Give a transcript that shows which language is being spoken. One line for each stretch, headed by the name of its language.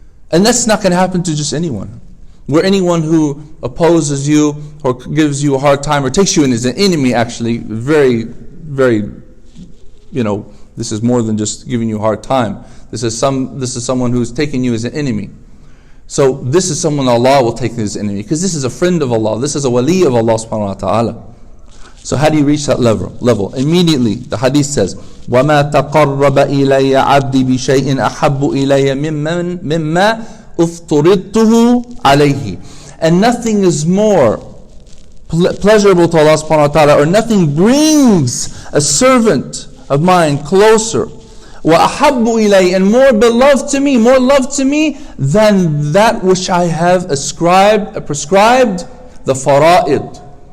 English: And that's not going to happen to just anyone. Where anyone who opposes you or gives you a hard time or takes you in as an enemy, actually, very, very, this is more than just giving you a hard time. This is someone who's taking you as an enemy. So this is someone Allah will take as an enemy, because this is a friend of Allah. This is a wali of Allah subhanahu wa ta'ala. So how do you reach that level? Immediately, the hadith says,
Arabic: وَمَا تَقَرَّبَ إِلَيَّ عَبْدِي بِشَيْءٍ أَحَبُّ إِلَيَّ مِمَّا أُفْتُرِضْتُهُ عَلَيْهِ.
English: And nothing is more pleasurable to Allah subhanahu wa ta'ala, or nothing brings a servant of mine closer,
Arabic: وَأَحَبُّ إِلَيْهِ,
English: and more beloved to me, more loved to me, than that which I have prescribed, the fara'id.